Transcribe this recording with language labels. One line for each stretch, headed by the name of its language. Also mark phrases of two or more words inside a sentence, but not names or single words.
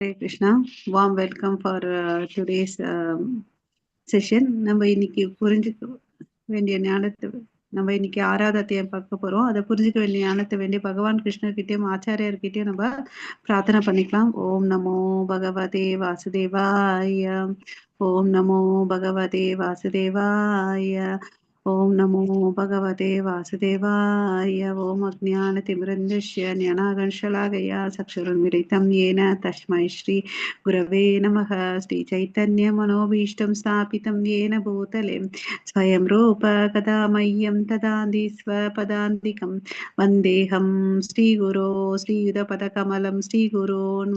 English: Hare Krishna, warm welcome for today's session.
Tamil: நம்ம இன்னைக்கு புரிஞ்சுக்க வேண்டிய ஞானத்தை நம்ம இன்னைக்கு ஆறாவது அத்தியாயம் பார்க்க போறோம். அதை புரிஞ்சுக்க வேண்டிய ஞானத்தை வேண்டிய பகவான் கிருஷ்ணர்கிட்டயும் ஆச்சாரியர்கிட்டயும் நம்ம பிரார்த்தனை பண்ணிக்கலாம்.
Sanskrit: ॐ नमो भगवते वासुदेवाय, ॐ नमो भगवते वासुदेवाय, ॐ नमो भगवते वासुदेवाय. ॐ अज्ञानतिमिरान्धस्य ज्ञानाकर्षलाकया चक्षुरुन्मीलितं येन तस्मै श्री गुरवे नमः. श्रीचैतन्यमनोभीष्टं स्थापितं येन भूतले स्वयं रूप कदा मह्यं ददाति स्वपदान्तिकं वन्देऽहं श्रीगुरो श्रीयुतपदकमलं श्रीगुरोन्